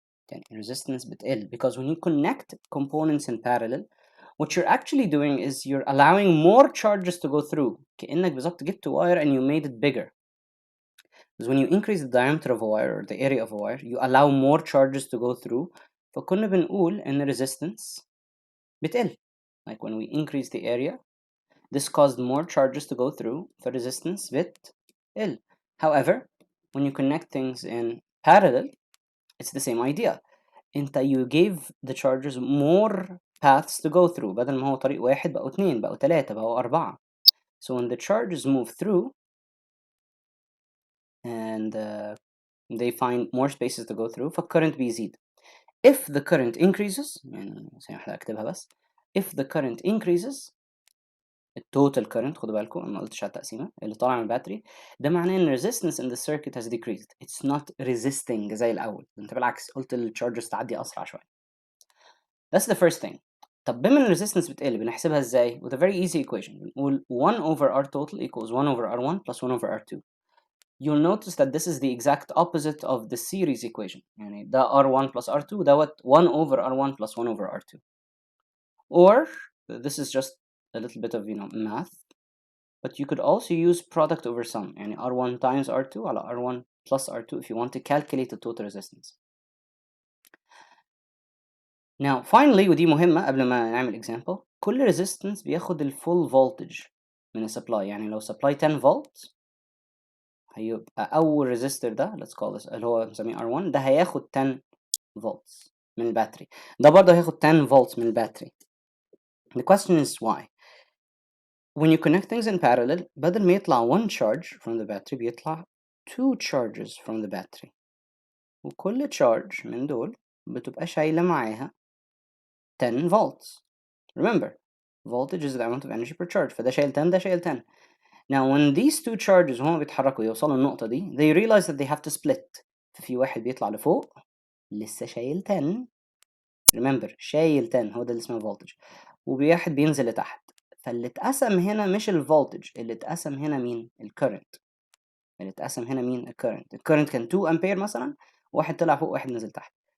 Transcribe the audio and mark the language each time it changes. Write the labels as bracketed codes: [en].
[ar] يعني resistance بتقل [en] because when you connect components in parallel, what you're actually doing is you're allowing more charges to go through. [ar] كأنك بالظبط جبت [en] wire and you made it bigger. Because when you increase the diameter of a wire or the area of a wire, you allow more charges to go through. [ar] فكنا بنقول إن resistance بتقل. [en] Like when we increase the area, this caused more charges to go through. The resistance [ar] بتقل. [en] However, when you connect things in parallel, it's the same idea. You gave the charges more paths to go through. [ar] بدل ما هو طريق واحد بقوا 2 بقوا 3 بقوا 4. [en] So when the charges move through and they find more spaces to go through, [ar] فالcurrent بيزيد. [en] If the current increases, [ar] يعني هكتبها بس. [en] If the current increases, [ar] التوتال current, خدوا بالكم أنا ما قلتش على التقسيمة, اللي طالع من الباتري, ده معناه إن [en] resistance in the circuit has decreased. It's not resisting [ar] زي الأول. أنت بالعكس قلت الcharges تعدي أسرع شوية. [en] That's the first thing. [ar] طب بما إن resistance بتقل بنحسبها إزاي؟ [en] With a very easy equation. [ar] بنقول [en] 1 over R total equals 1 over R1 plus 1 over R2. You'll notice that this is the exact opposite of the series equation. يعني ده R1 plus R2 dot 1 over R1 plus 1 over R2. Or this is just a little bit of math, but you could also use product over sum. يعني R1 times R2 على R1 plus R2 if you want to calculate the total resistance. Now finally, [ar] ودي مهمة قبل ما نعمل example, كل resistance بياخد full voltage من supply. يعني لو supply 10 volt هيبقى أول resistor ده, [en] let's call this [ar] اللي هو بنسميه R1, ده هياخد 10 volts من الباتري. ده برضه هياخد 10 volts من الباتري. [en] The question is why? When you connect things in parallel, [ar] بدل ما يطلع [en] one charge from the battery [ar] بيطلع [en] 2 charges from the battery. [ar] وكل charge من دول بتبقى شايلة معاها 10 volts. [en] Remember, voltage is the amount of energy per charge. [ar] فده شايل 10 ده شايل 10. [en] Now when these two charges [ar] هما بيتحركوا يوصلوا النقطة دي, [en] they realize that they have to split. [ar] ففي واحد بيطلع لفوق لسه شايل 10. [en] Remember, [ar] شايل 10 هو ده اللي اسمه voltage. وواحد بينزل لتحت. فاللي اتقسم هنا مش الفولتج, اللي اتقسم هنا مين؟ الكرنت. اللي اتقسم هنا مين؟ الكرنت. الكرنت كان 2 أمبير مثلا, واحد طلع فوق واحد نزل تحت.